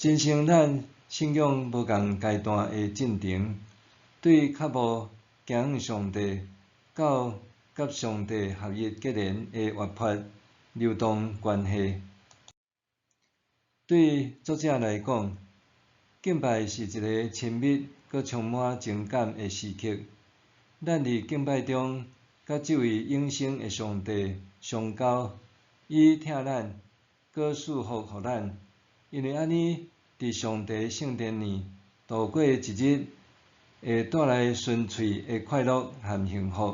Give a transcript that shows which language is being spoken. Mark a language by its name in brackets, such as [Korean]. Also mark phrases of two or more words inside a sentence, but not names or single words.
[Min Nan Chinese] 真成咱信仰无共阶段的进程，对较无行向上帝到甲上帝合一结连的活泼流动关系。对作者来讲，敬拜是一个亲密佮充满情感的时刻。咱伫敬拜中，甲这位永生的上帝相交，伊听咱，佮祝福互咱，因为安尼伫上帝圣殿里度过一日，会带来纯粹的快乐和幸福。